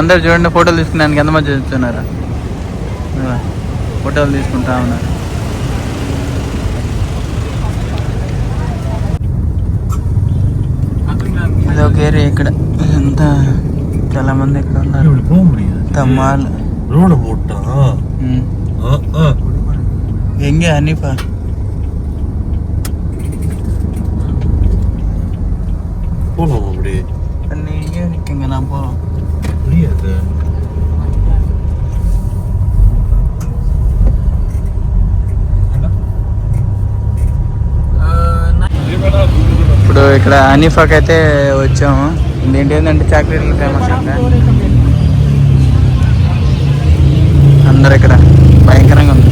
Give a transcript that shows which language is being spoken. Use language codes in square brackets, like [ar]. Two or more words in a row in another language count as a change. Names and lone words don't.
[te] అందరు చూడండి ఫోటోలు తీసుకున్నానికి ఎంతమంది చూస్తున్నారు. ఫోటోలు తీసుకుంటా ఉన్నారు. ఇది ఒక ఏరియా. ఇక్కడ ఎంత చాలా మంది ఇక్కడ ఉన్నారు. మాల్ எங்க அனிஃபா [ta] போலாம் அப்படி நீங்க நிக்கங்க நான் போறோம். புரியாது. [te] ఇప్పుడు ఇక్కడ అనిఫాకి అయితే వచ్చాము. ఇందేంటి ఏంటంటే చాక్లెట్లు ఫేమస్ అంటే అందరు ఇక్కడ భయంకరంగా ఉంది.